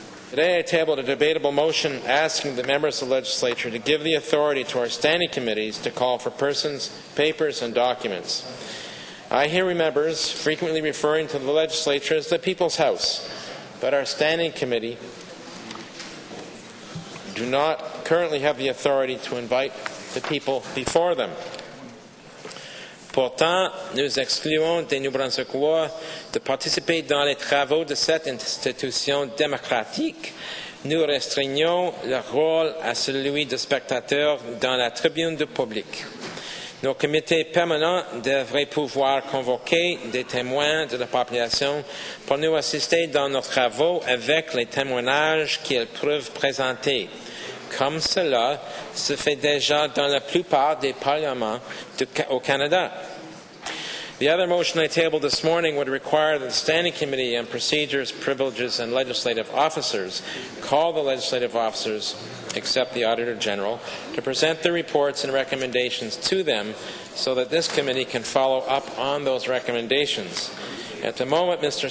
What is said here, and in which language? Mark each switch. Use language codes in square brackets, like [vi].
[en] Today I tabled a debatable motion asking the members of the legislature to give the authority to our standing committees to call for persons, papers, and documents. I hear members frequently referring to the legislature as the People's House, but our standing committee do not currently have the authority to invite the people before them. [fr] Pourtant, nous excluons des New Brunswickois de participer dans les travaux de cette institution démocratique. Nous restreignons leur rôle à celui de spectateurs dans la tribune du public. Nos comités permanents devraient pouvoir convoquer des témoins de la population pour nous assister dans nos travaux avec les témoignages qu'ils peuvent présenter, comme cela se fait déjà dans la plupart des parlements au Canada. [en] The other motion I tabled this morning would require that the Standing Committee on Procedures, Privileges and Legislative Officers call the legislative officers, except the Auditor General, to present their reports and recommendations to them so that this committee can follow up on those recommendations. At the moment, Mr.